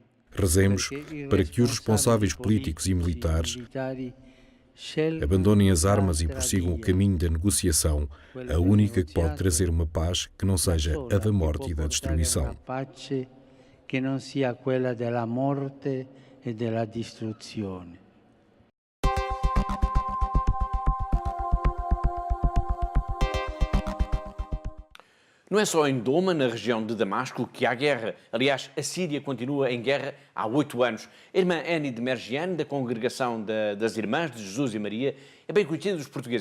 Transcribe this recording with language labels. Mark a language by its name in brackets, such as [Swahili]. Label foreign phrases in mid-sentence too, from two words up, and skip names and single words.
[Portuguese] Rezemos para que os responsáveis políticos e militares abandonem as armas e prossigam o caminho da negociação, a única que pode trazer uma paz que não seja a da morte e da destruição. [Italian] Que non sia quella della morte e della distruzione. [Portuguese] Não é só em Doma, na região de Damasco, que há guerra. Aliás, a Síria continua em guerra há 8 anos. A irmã Annie de Mergiane, da Congregação das Irmãs de Jesus e Maria, é bem conhecida dos portugueses.